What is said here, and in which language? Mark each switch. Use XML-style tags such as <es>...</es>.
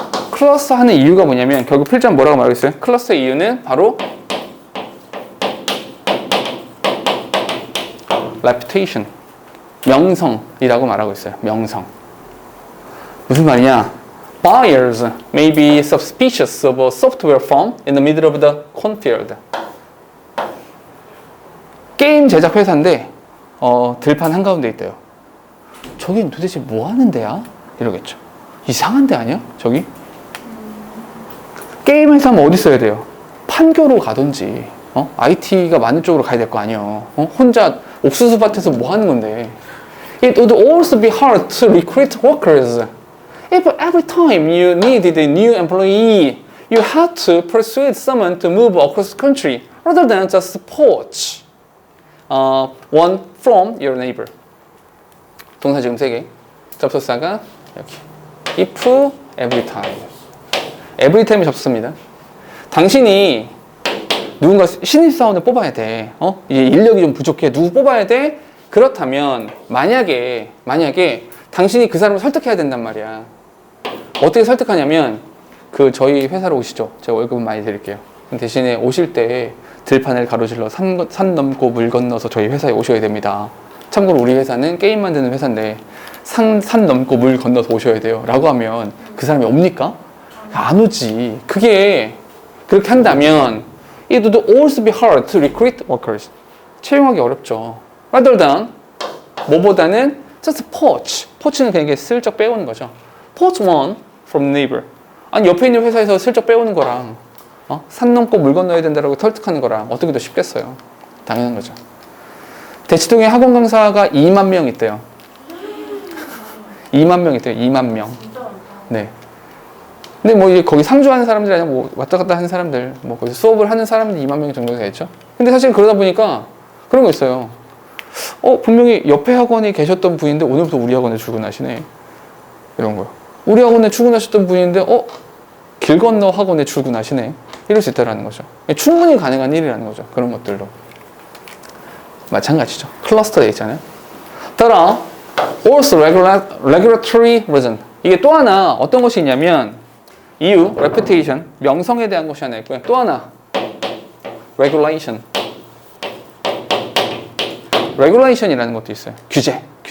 <ko>클러스터 하는 이유가 뭐냐면 결국 필자는 뭐라고 말하고 있어요? 클러스터의 이유는 바로 reputation, 명성이라고 말하고 있어요. 명성. 무슨 말이냐?</ko> <en>Buyers may be suspicious of a software firm in the middle of the cornfield.</en> <ko>게임 제작 회사인데 들판 한가운데 있대요. 저긴 도대체 뭐 하는 데야? 이러겠죠. 이상한 데 아니야? 저기? 게임 회사면 어디 써야 돼요? 판교로 가든지 IT가 많은 쪽으로 가야 될 거 아니에요. 혼자 옥수수 밭에서 뭐 하는 건데.</ko> <en>It would also be hard to recruit workers. If every time you needed a new employee, you had to persuade someone to move across the country rather than just poach one from your neighbor.</en> <ko>동사 지금 3개. 접속사가 여기.</ko> <en>If every time.</en> <ko>every time이 접속사입니다. 당신이 누군가 신입사원을 뽑아야 돼. 이제 인력이 좀 부족해. 누구 뽑아야 돼? 그렇다면 만약에 당신이 그 사람을 설득해야 된단 말이야. 어떻게 설득하냐면 저희 회사로 오시죠. 제가 월급은 많이 드릴게요. 대신에 오실 때 들판을 가로질러 산 넘고 물 건너서 저희 회사에 오셔야 됩니다. 참고로 우리 회사는 게임 만드는 회사인데 산 넘고 물 건너서 오셔야 돼요. 라고 하면 그 사람이 옵니까? 안 오지. 그게 그렇게 한다면</ko> <en>it would also be hard to recruit workers.</en> <ko>채용하기 어렵죠.</ko> <en>Rather than</en> <ko>뭐보다는</ko> <en>just poach.</en> <ko>poach는 그냥 슬쩍 빼오는 거죠.</ko> <en>poach one from neighbor.</en> <ko>아니 옆에 있는 회사에서 슬쩍 빼오는 거랑 산 넘고 물 건너야 된다라고 설득하는 거랑 어떻게 더 쉽겠어요. 당연한 거죠. 대치동에 학원 강사가 2만 명 있대요. 2만 명 있대요. 2만 명. 네. 근데 뭐 이제 거기 상주하는 사람들이 아니라 뭐 왔다 갔다 하는 사람들, 뭐 거기서 수업을 하는 사람들이 2만 명 정도 되겠죠. 근데 사실 그러다 보니까 그런 거 있어요. 분명히 옆에 학원에 계셨던 분인데 오늘부터 우리 학원에 출근하시네. 이런 거요. 우리 학원에 출근하셨던 분인데 길 건너 학원에 출근하시네. 이럴 수 있다라는 거죠. 충분히 가능한 일이라는 거죠. 그런 것들도. 마찬가지죠. 클러스터 돼 있잖아요. 따라</ko> <en>also regulatory reason.</en> <ko>이게 또 하나 어떤 것이 있냐면 이유, reputation, 명성에 대한 것이 하나 있고요. 또 하나 regulation. regulation이라는 것도 있어요. 규제.</ko>